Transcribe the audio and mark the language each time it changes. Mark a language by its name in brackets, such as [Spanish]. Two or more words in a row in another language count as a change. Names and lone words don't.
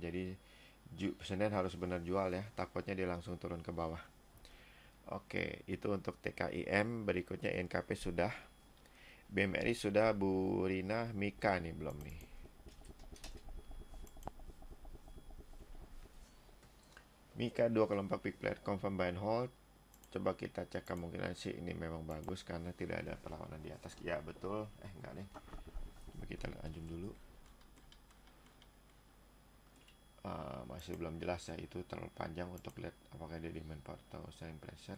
[Indonesian] Jadi Senin harus benar jual ya, takutnya dia langsung turun ke bawah. Oke, itu untuk TKIM. Berikutnya NKP sudah, BMRI sudah, Bu Rina. Mika nih belum nih. Mika 2 kelompok [English] big player confirm buy and hold. [Indonesian] Coba kita cek kemungkinan sih ini memang bagus karena tidak ada perlawanan di atas. Ya betul. Enggak nih. Coba kita lanjut dulu. Masih belum jelas ya, itu terlalu panjang untuk lihat apakah dia [English] demand power [Indonesian] atau [English] selling pressure.